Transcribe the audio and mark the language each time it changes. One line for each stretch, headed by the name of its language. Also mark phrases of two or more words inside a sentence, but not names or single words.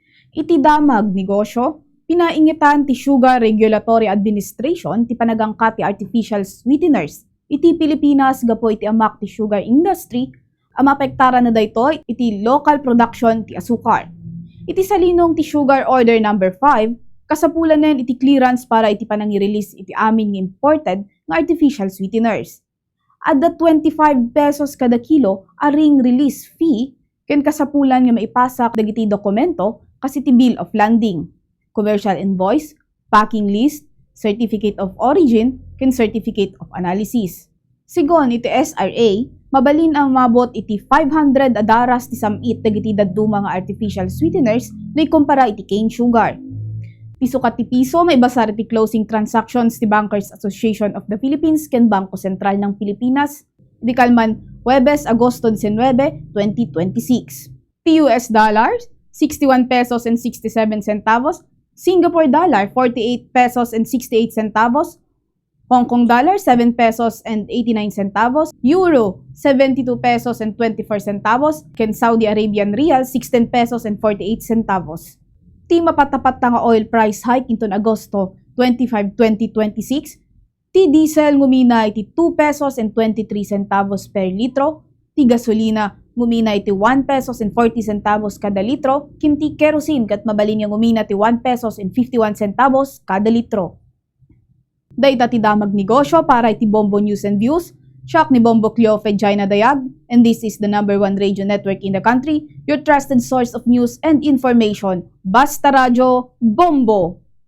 Iloko: Iti damag negosyo, pinaingitan ti Sugar Regulatory Administration ti panagangka ti
English: artificial sweeteners.
Iloko: Iti Pilipinas gapo iti amak ti
English: sugar industry,
Iloko: ang mapektara na daytoy iti
English: local production
Iloko: ti asukar. Iti salinong ti Sugar Order number 5, kasapulan nen iti clearance para iti panangi-release iti amin nga imported nga
English: artificial sweeteners.
Iloko: At the 25 pesos kada kilo aring
English: release fee
Iloko: ken kasapulan nga maipasa dagiti dokumento kasi ti
English: bill of landing, commercial invoice, packing list, certificate of origin,
Iloko: ken
English: certificate of analysis.
Iloko: Sigon iti SRA, mabalin ang mabot iti 500 adaras ti samit dagiti dadduma nga
English: artificial sweeteners
Iloko: na ikumpara iti
English: cane sugar.
Iloko: Piso kat ti piso may basar iti
English: closing transactions
Iloko: ti Bankers Association of the Philippines ken Bangko Sentral ng Pilipinas, di kalman Huwebes, Agosto 19, 2026.
English: Ti US dollars, 61 pesos and 67 centavos, Singapore dollar, 48 pesos and 68 centavos, Hong Kong dollar, 7 pesos and 89 centavos, Euro, 72 pesos and 24 centavos, ken Saudi Arabian Rial, 16 pesos and 48 centavos.
Iloko: Ti mapatapat nga
English: oil price hike
Iloko: inton Agosto 25, 2026, ti diesel ngumina iti
English: 2 pesos and 23 centavos
Iloko: per litro, ti gasolina ngumina iti
English: 1 pesos and 40 centavos
Iloko: kada litro, kinti kerosene kat mabalin nga ngumina iti
English: 1 pesos and 51 centavos
Iloko: kada litro. Dayta ti damag negosyo para iti Bombo News and Views, siya ni Bombo Cleofe Jaina Dayag,
English: and this is the #1 radio network in the country, your trusted source of news and information.
Iloko: Basta Radio Bombo!